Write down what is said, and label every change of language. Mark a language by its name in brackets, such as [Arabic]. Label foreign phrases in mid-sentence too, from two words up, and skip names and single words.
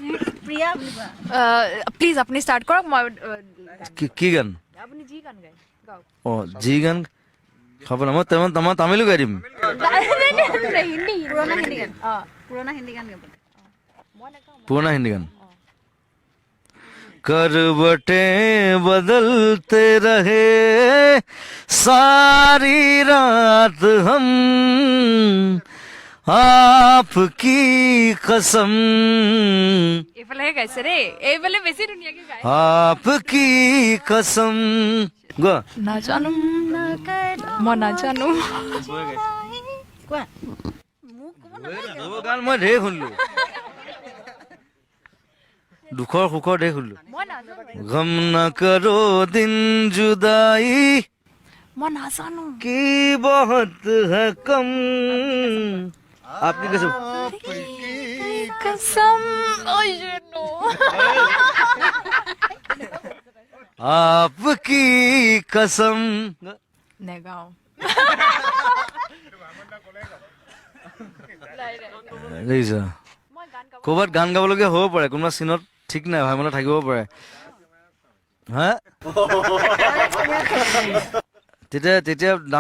[Assamese] প্লিজ আপুনি স্টার্ট কৰক মই কি গান আপুনি যি গান গায় গাওক অ যি গান খাব না মই তোমাৰ তামিলো গাই দিম হিন্দী পুৰণা হিন্দী গান [Hindi] करवटें बदलते रहे सारी रात हम आपकी कसम [Assamese] এইফালে গাইছে ৰে এইফালে বেছি ধুনীয়াকে গায় [Hindi] आपकी कसम গো [Assamese] নাজানো মই নাজানো গান মই ঢেৰ শুনিলো দুখৰ সুখৰ ঢেৰ শুনিলো মই নাজানো [Hindi] गम न करो दिन जुदाई [Assamese] মই নাজানো [Hindi] की बहुत है कम आपकी कसम कसम ओय नो आपकी कसम [Assamese] নেগাও দেখিছা ক'ৰবাত গান গাবলগীয়া হ'ব পাৰে কোনোবা চিনত ঠিক নাই ভাই মনত থাকিব পাৰে হা তেতিয়া ডাঙৰ প্ৰব্লেম হ'ব কিন্তু তেতিয়া